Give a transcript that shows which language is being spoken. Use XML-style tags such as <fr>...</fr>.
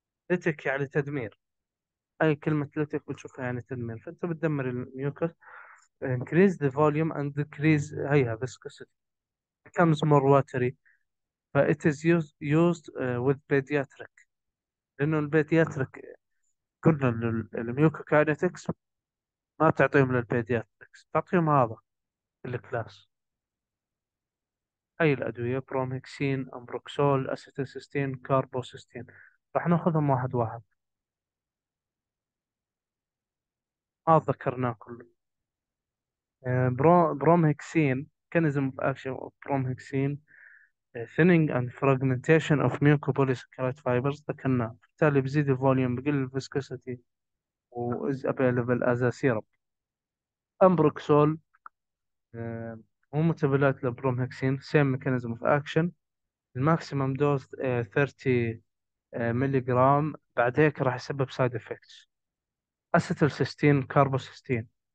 <ar>ليتك يعني تدمير، أي كلمة ليتك بتشوفها يعني تدمير، فأنت بتدمر الميوكس.</ar> <en>increase the volume and decrease هيها viscosity becomes more watery.</en> <ar>ف</ar> <en>it is used with pediatric،</en> <ar>لأنه البيدياتريك قلنا الميوكوكاينetics ما تعطيهم للبيدياتريكس، تعطيهم هذا الكلاس. أي الأدوية برومهكسين أمبروكسول أسيتيلسيستين كاربوسيستين، راح ناخذهم واحد واحد. ما ذكرناه كله.</ar> <en>bromhexine mechanism of action of bromhexine thinning and fragmentation of mucopolysaccharide fibers،</en> <ar>ذكرناه، بالتالي بزيد الفوليوم، بقل الفيسكوسيتي،</ar> <en>و is available as a syrup.</en> <ar>امبروكسول هو متبلات للبرومهكسين</ar> <en>same mechanism of action.</en> <ar>الماكسيمم دوز 30 ملي جرام، بعد هيك راح يسبب سايد افكتس. اسيتلسيستين كاربوسيستين.</ar>